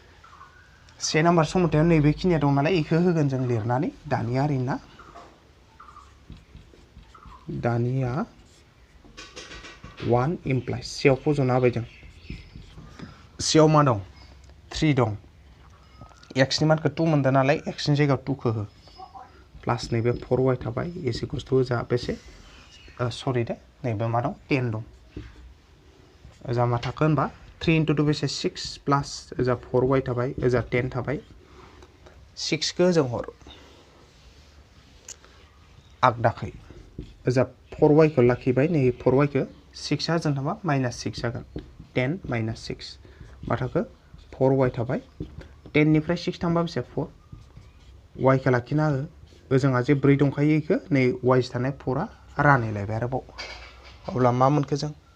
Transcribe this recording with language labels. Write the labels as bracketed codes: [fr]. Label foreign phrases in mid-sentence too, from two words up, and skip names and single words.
[brx] से नाम्बार समानथायाव नैबेखिनिया दं नालाय इखौ होगोन जों लिरनानै दानि आरैना दानिया 1 इमप्लाइज सियाव फज'ना होबाय जों सियाव मा दं 3 दं एक्सनि मानखौ 2 मोनदों नालाय एक्सनि जायगायाव 2 खौ हो प्लास नैबे 4y थाबाय [en] is equals to [brx] जा बेसे सरि दे नैबे मा दं 10 दं ओजा मा थाखो होनबा 3 into 2 बेसे 6 प्लास ओजा 4y थाबाय ओजा 10 थाबाय 6 खौ जों हर आगदाखै ओजा 4y खौ लाखिबाय नै 4y खौ 6 आ जों थाबा -6 जागोन 10 - 6 मा थाखो 4y थाबाय 10 निफ्राय 6 थांबा बेसे 4 y खौ लाखिना हो ओजोंहा जे 4 दंखायो इखो नै y थानाय 4 आ रानैलायबाय आरोबाव अब्ला मा मोनखो जों